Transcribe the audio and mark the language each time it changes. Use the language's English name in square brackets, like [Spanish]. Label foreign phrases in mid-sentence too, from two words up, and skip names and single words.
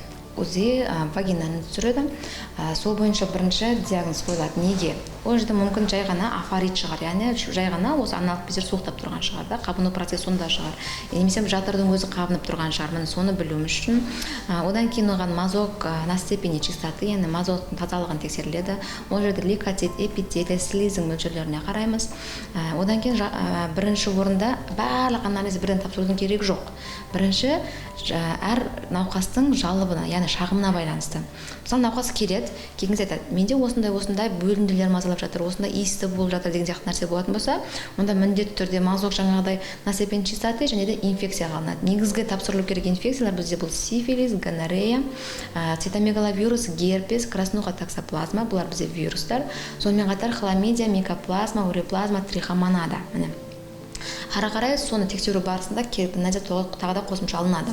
[Kazakh] УЗИ вагинаны түсіреді. Сол бойынша бірінші диагноз қойылады. Неге? Ол жерде мүмкін жай ғана афарит шығар, яғни жай ғана осы аналық бездер суықтап тұрған шығар, да, қабыну процесі сонда шығар. Немесе жатырдың өзі қабынып тұрған шығар. Міне соны білуіміз үшін одан кейін оған мазок [Russian] на степени чистоты, [Kazakh] яғни мазоктың тазалығын тексеріледі. Ол жерде лейкоцит, эпителий, слизинг мөлшерлеріне қараймыз. Одан кейін бірінші орында барлық анализ бірден тапсырудың керек жоқ. Бірінші әр науқастың жалобына, яғни шағымына байланысты. Мысалы науқас келеді, келгенде айтады, менде осындай бөлімделер мазалап жатыр, осындай иісті болып жатыр деген сияқты нәрсе болатын болса, онда міндетті түрде мазок жаңағыдай [Russian] на степень чистоты [Kazakh] және де инфекция алынады. Негізгі тапсырылу керек инфекциялар бізде бұл сифилис, гонорея, цитомегаловирус, герпес, краснуха, токсоплазма, бұлар бізде вирустар. Сонымен қатар хламидия, микоплазма, уреплазма, трихомонада. Ары қарай соны тексеру барысында керекті нәрсе тағы да қосымша алынады.